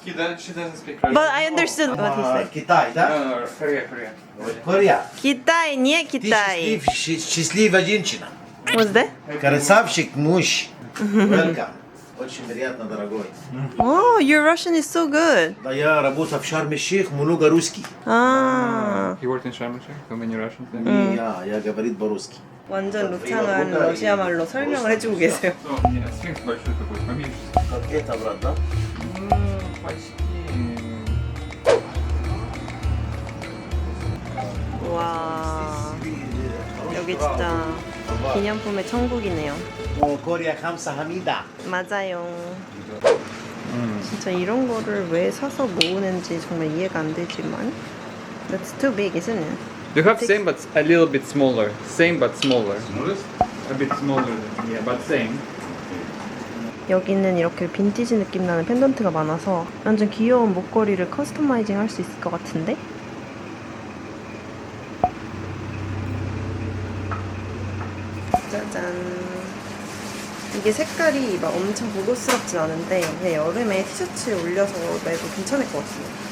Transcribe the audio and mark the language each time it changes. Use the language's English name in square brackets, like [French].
[English] She doesn't speak Russian. But I understood what he said. [Russian] Китай, да? [English] No, Korea. [Russian] Корея. Китай, не Ты Китай. счастливая женщина. [English] What's that? [Russian] Красавчик муж. [English] Welcome. [Russian] Очень приятно, дорогой. [English] Oh, your Russian is so good. [Russian] Да, я работаю в Шарм-эль-Шейх, много русский. 아, [English] He worked in Sharm el-Sheikh. How many Russians? [Russian] И я говорит по-русски. [Korean] 완전 루창한 러시아 말로 설명을 해주고 계세요. [Russian] Ну, нет, сфинкс большой такой, поменьше. Как это, брат, да? Почти. [Korean] 와, 여기 진짜 기념품의 천국이네요. Корея 감사합니다. 맞아요. 진짜 이런 거를 왜 사서 모으는지 정말 이해가 안 되지만 [English] That's too big, isn't it? You have same but a little bit smaller. Same but smaller. A bit smaller. Yeah, but same. [Korean] 여기는 이렇게 빈티지 느낌 나는 펜던트가 많아서 완전 귀여운 목걸이를 커스터마이징 할 수 있을 것 같은데? 짜잔. 이게 색깔이 막 엄청 고급스럽진 않은데 그냥 여름에 티셔츠에 올려서 매도 괜찮을 것 같아요.